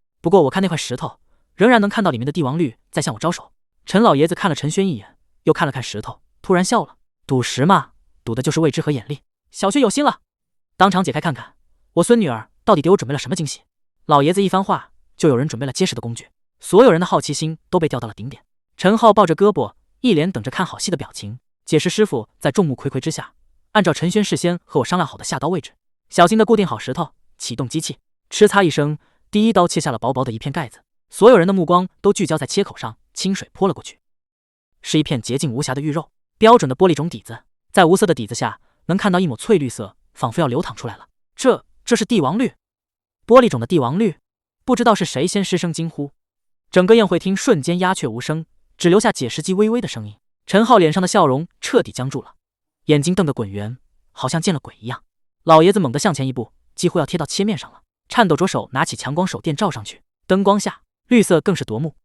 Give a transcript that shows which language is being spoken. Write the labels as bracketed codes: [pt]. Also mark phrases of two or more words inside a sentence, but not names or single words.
[zh] 不過我看那塊石頭，仍然能看到裡面的帝王綠在向我招手。陳老爺子看了陳軒一眼，又看了看石頭，突然笑了。賭石嘛，賭的就是未知和眼力。小軒有心了，當場解開看看，我孫女兒到底給我準備了什麼驚喜。老爺子一番話，就有人準備了結實的工具，所有人的好奇心都被吊到了頂點。陳浩抱着胳膊，一臉等着看好戲的表情。解石師傅在众目睽睽之下，按照陳軒事先和我商量好的下刀位置，小心地固定好石頭，啟動機器，哧嚓一聲，第一刀切下了薄薄的一片蓋子。所有人的目光都聚焦在切口上，清水潑了過去，是一片潔淨無瑕的玉肉，標準的玻璃種底子，在無色的底子下，能看到一抹翠綠色，仿佛要流淌出來了。這是帝王綠，玻璃種的帝王綠，不知道是誰先失聲驚呼。整個宴會廳瞬間鴉雀無聲，只留下解石機微微的聲音。陳浩臉上的笑容徹底僵住了，眼睛瞪得滾圓，好像見了鬼一樣。老爺子猛地向前一步，幾乎要貼到切面上了，顫抖着手拿起強光手電照上去，燈光下綠色更是奪目。